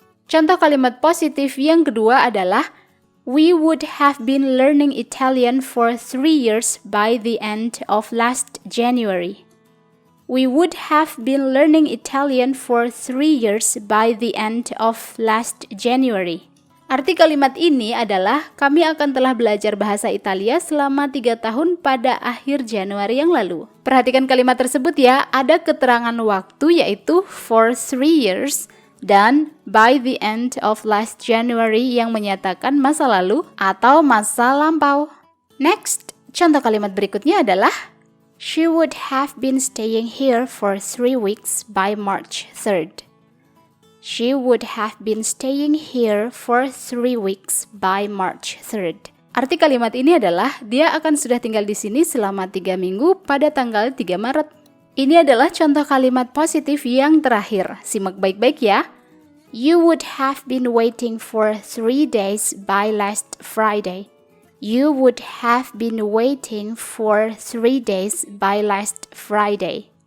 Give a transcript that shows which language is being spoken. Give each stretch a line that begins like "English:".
Indonesian: Contoh kalimat positif yang kedua adalah
English: we would have been learning Italian for 3 years by the end of last January. We would have been learning Italian for 3 years by the end of last January.
Indonesian: Arti kalimat ini adalah kami akan telah belajar bahasa Italia selama 3 tahun pada akhir Januari yang lalu. Perhatikan kalimat tersebut ya, ada keterangan waktu yaitu
English: for 3 years
Indonesian: dan
English: by the end of last January
Indonesian: yang menyatakan masa lalu atau masa lampau. Next, contoh kalimat berikutnya adalah
English: she would have been staying here for 3 weeks by March 3rd. She would have been staying here for 3 weeks by March 3rd.
Indonesian: Arti kalimat ini adalah dia akan sudah tinggal di sini selama 3 minggu pada tanggal 3 Maret. Ini adalah contoh kalimat positif yang terakhir. Simak baik-baik ya.
English: You would have been waiting for 3 days by last Friday. You would have been waiting for 3 days by last Friday.